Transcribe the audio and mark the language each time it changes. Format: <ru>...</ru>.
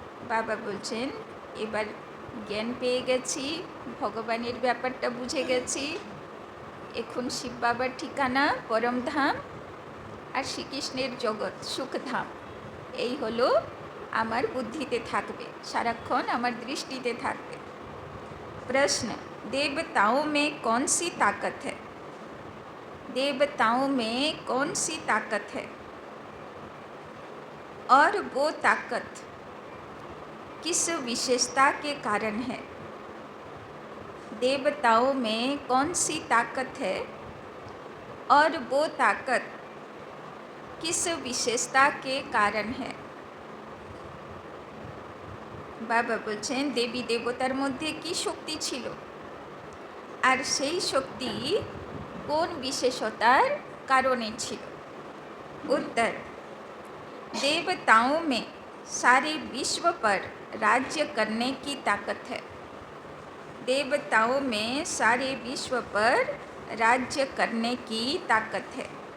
<bn>बाबा बोलছেন, এবার জ্ঞান পেয়ে গেছি, ভগবানের ব্যাপারটা বুঝে গেছি। এখন শিব বাবার ঠিকানা পরমধাম আর শ্রীকৃষ্ণের জগৎ সুখধাম, এই হলো আমার বুদ্ধিতে থাকবে, সারাক্ষণ আমার দৃষ্টিতে থাকবে।</bn> <hi>प्रश्न, देवताओं में कौन सी ताकत है? देवताओं में कौन सी ताकत है? और वो ताकत किस विशेषता के कारण है? देवताओं में कौन सी ताकत है और वो ताकत किस विशेषता के कारण है?</hi> <bn>বাবা বলছেন, দেবী দেবতার মধ্যে কি শক্তি ছিল, আর সেই শক্তি কোন বিশেষতার কারণে ছিল?</bn> <hi>उत्तर, देवताओं में सारे विश्व पर राज्य करने की ताकत है। देवताओं में सारे विश्व पर राज्य करने की ताकत है।</hi>